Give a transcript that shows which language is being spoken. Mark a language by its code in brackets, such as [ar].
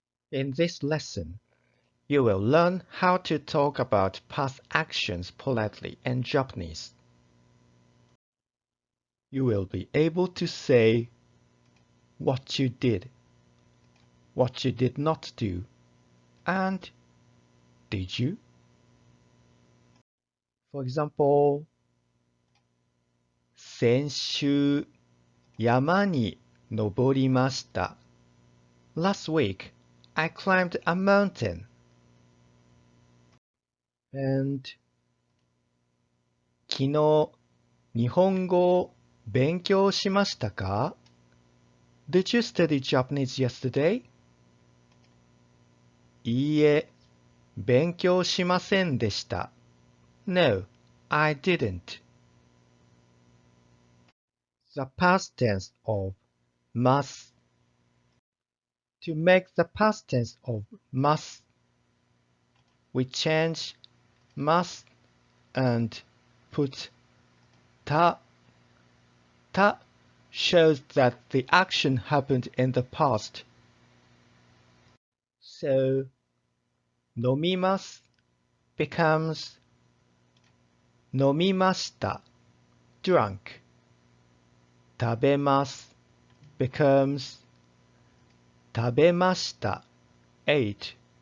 [en] In this lesson, you will learn how to talk about past actions politely in Japanese. You will be able to say what you did, what you did not do, and did you? For example, [ja] 先週山に登りました。 [en] Last week, I climbed a mountain. And [ja] 昨日日本語を勉強しましたか? [en] Did you study Japanese yesterday? [ja] いいえ、勉強しませんでした。 [en] No, I didn't. The past tense of must. To make the past tense of must, we change must and put ta. Ta shows that the action happened in the past. So, 飲みます becomes 飲みました drunk. 食べます becomes 食べました ate.